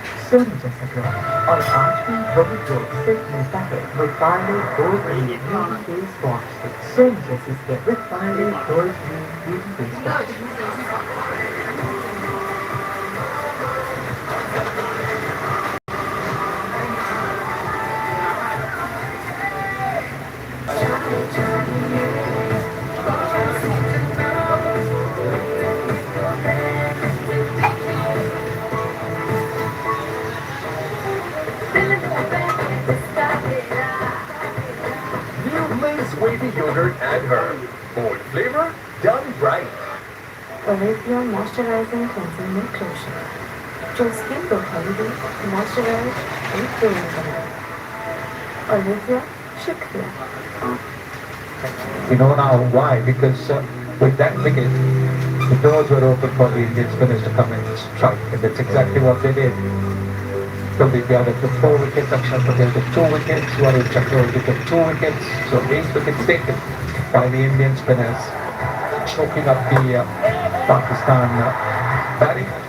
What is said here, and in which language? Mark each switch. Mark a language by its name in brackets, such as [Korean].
[Hindi] सोनी जैसा ग्लो और आज भी वही ग्लो सिर्फ मिलता है with Parle Gold Green Beauty Face Wash से। सोनी जैसी skin with Parle Gold Green Beauty Face Wash। [English] New Lay's wavy yogurt and herb. Bold flavor, done right. [Hindi] Olivia Moisturizing Cleansing Milk Lotion जो skin को healthy, moisturise and clean बनाए। Olivia शुक्रिया। [English] You know now why? Because with that wicket, the doors were open for the Indian spinners to come and strike, and that's exactly what they did. Kuldeep Yadav took 4 wickets, Akshar Patel took 2 wickets, Warren Chakravarti took 2 wickets, so 8 wickets taken by the Indian spinners, choking up the Pakistan batting.